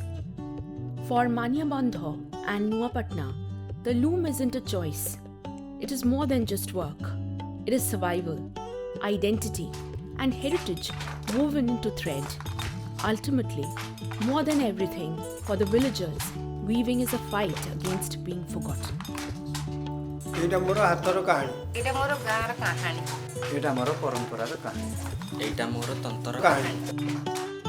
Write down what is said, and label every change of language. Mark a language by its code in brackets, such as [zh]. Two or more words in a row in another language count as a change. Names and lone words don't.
[en] For Maniabandha and Nuapatna, the loom isn't a choice. It is more than just work. It is survival, identity, and heritage woven into thread. Ultimately, more than everything, for the villagers, weaving is a fight against being forgotten. [or] ଏଇଟା ମୋର ହାତର କାହାଣୀ ଏଇଟା ମୋର ଗାଁର କାହାଣୀ ଏଟା ମୋର ପରମ୍ପରାର କାହାଣୀ ଏଟା ମୋର ତନ୍ତର କାହାଣୀ